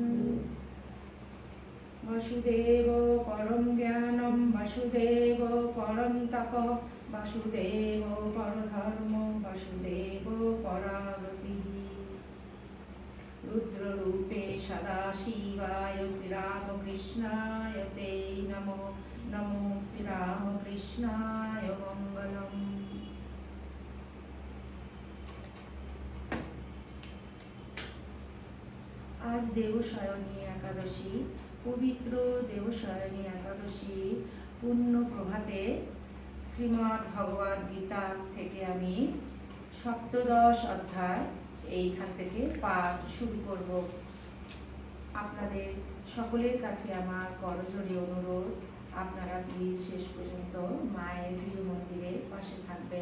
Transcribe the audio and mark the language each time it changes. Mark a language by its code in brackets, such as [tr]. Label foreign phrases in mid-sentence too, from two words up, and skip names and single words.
[sa] वसुदेव परं ज्ञानं वसुदेव परं तपः वसुदेव परधर्म वसुदेव परागतिः रुद्ररूपे सदाशिवाय श्रीरामकृष्णाय ते नमो नमो श्रीरामकृष्णाय मङ्गलम्। [hi] आज देवशयनी एकादशी पवित्र देवशयनी एकादशी पुण्य प्रभाते [bn] শ্রীমদ্ ভগবদ গীতা থেকে আমি সপ্তদশ অধ্যায় এইখান থেকে পাঠ শুরু করব। আপনাদের সকলের কাছে আমার করজোড়ে অনুরোধ, আপনারা প্লিজ শেষ পর্যন্ত মায়ের প্রিয় মন্দিরের পাশে থাকবেন।